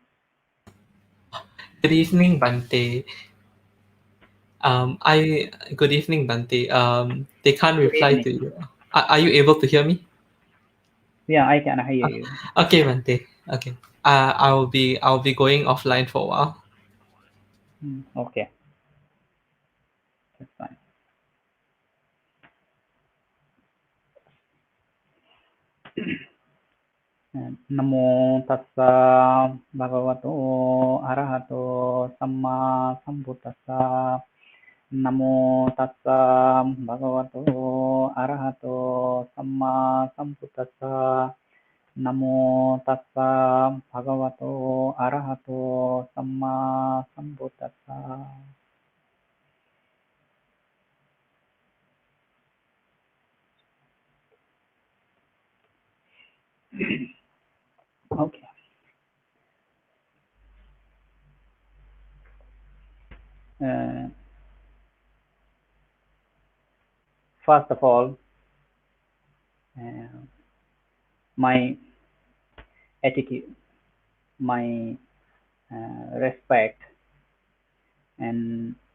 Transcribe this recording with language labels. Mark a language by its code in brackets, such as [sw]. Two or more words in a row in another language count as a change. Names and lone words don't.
[en] Good evening, Bante. Good evening, Bante. They can't Good reply evening. to you. Are you able to hear me? Yeah, I can hear you. Okay, Bante. Okay. I'll be going offline for a while. Okay, that's fine. [pi] Namo tassa bhagavato arahato samma sambuddhassa. Namo tassa bhagavato arahato samma sambuddhassa. Namo tassa bhagavato arahato samma sambuddhassa. [en] Okay. First of all, my attitude, my respect, and